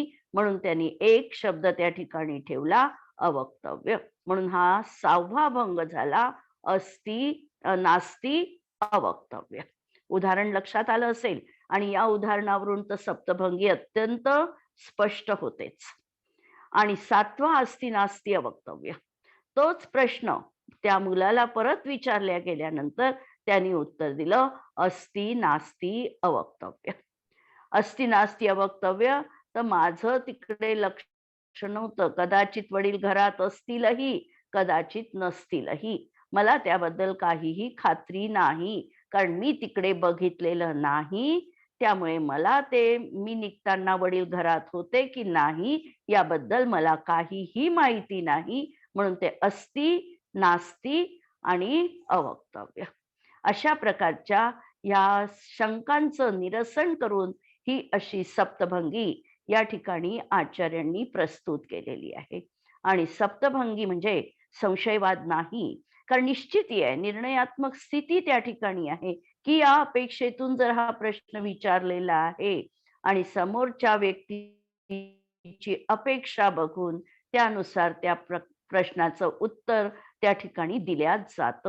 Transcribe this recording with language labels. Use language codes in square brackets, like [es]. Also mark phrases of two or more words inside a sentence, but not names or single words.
[mr] म्हणून त्यांनी एक शब्द त्या ठिकाणी ठेवला, अवक्तव्य. म्हणून हा 6वा भंग झाला, [sa] नास्ति अवक्तव्य. [mr] उदाहरण लक्षात आलं असेल आणि या उदाहरणावरून तर सप्तभंगी अत्यंत स्पष्ट होतेच. आणि 7वा [sa] अस्ति नास्ति अवक्तव्य. [mr] तोच प्रश्न त्या मुलाला परत विचारल्या गेल्यानंतर त्यांनी उत्तर दिलं, [sa] अस्ति नास्ति अवक्तव्य. अस्ति नास्ति अवक्तव्य. [mr] तर माझं तिकडे लक्ष नव्हतं, कदाचित वडील घरात असतीलही, कदाचित नसतीलही, मला त्याबद्दल काहीही खात्री नाही, कारण मी तिकडे बघितलेलं नाही. त्यामुळे मला मी निघताना वडील घरात होते की नाही याबद्दल मला काहीही माहिती नाही. म्हणून ते [sa] अस्ति, नास्ति [mr] आणि अवक्तव्य अशा प्रकारच्या या शंकांचं निरसन करून ही अशी सप्तभंगी या ठिकाणी आचार्यांनी प्रस्तुत केलेली आहे. आणि सप्तभंगी म्हणजे संशयवाद नाही, कारण निश्चिती आहे, निर्णयात्मक स्थिती त्या ठिकाणी आहे की या अपेक्षेतून जर हा प्रश्न विचारलेला आहे आणि समोरच्या व्यक्तीची अपेक्षा बघून त्यानुसार त्या प्रश्नाचं उत्तर त्या ठिकाणी दिल्या जातं.